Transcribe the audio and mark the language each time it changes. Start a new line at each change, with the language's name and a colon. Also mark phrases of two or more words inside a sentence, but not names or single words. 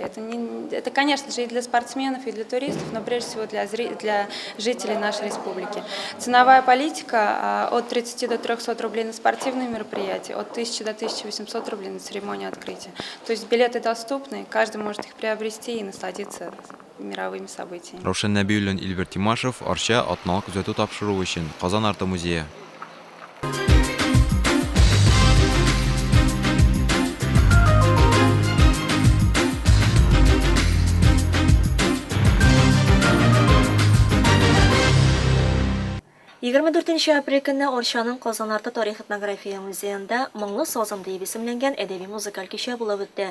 Russian: Это, конечно же, и для спортсменов, и для туристов, но прежде всего для жителей нашей республики. Ценовая политика от 30 до 300 рублей на спортивные мероприятия, от 1000 до 1800 рублей на церемонию открытия. То есть билеты доступны, каждый может их приобрести и насладиться мировыми событиями.
Tatar: Раушан Набиуллин, Эльвир Тимашев, Арча, атналык күзәтү тапшыруы өчен Казан арты музее. Егерме 4 апрель көне Орчаның Казан арты тарих-этнография музеенда Моңлы сазым дип исемләнгән әдәби-музыкаль кичә булып үтте.